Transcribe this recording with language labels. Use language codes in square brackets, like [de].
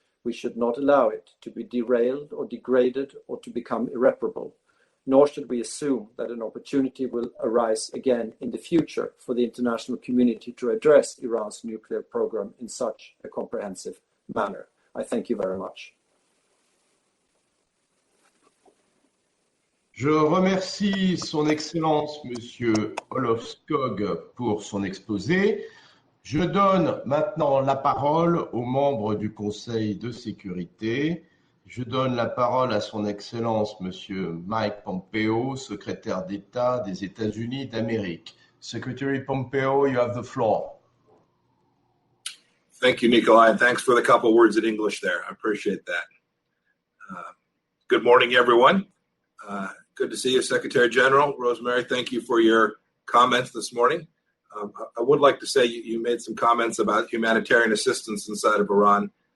[en] We should not allow it to be derailed or degraded or to become irreparable, nor should we assume that an opportunity will arise again in the future for the international community to address Iran's nuclear program in such a comprehensive manner. I thank you very much. [fr] Je remercie Son Excellence Monsieur Olof Skog pour son exposé. Je donne maintenant la parole aux membres du Conseil de sécurité. Je donne la parole à Son Excellence Monsieur Mike Pompeo, secrétaire d'État des États-Unis d'Amérique. [en] Secretary Pompeo, you have the floor. Thank you, Nikolai, and thanks for the couple words in English there. I appreciate that. Good morning, everyone. Good to see you, Secretary General. Rosemary, thank you for your comments this morning. I would like to say you made some comments about humanitarian assistance inside of Iran.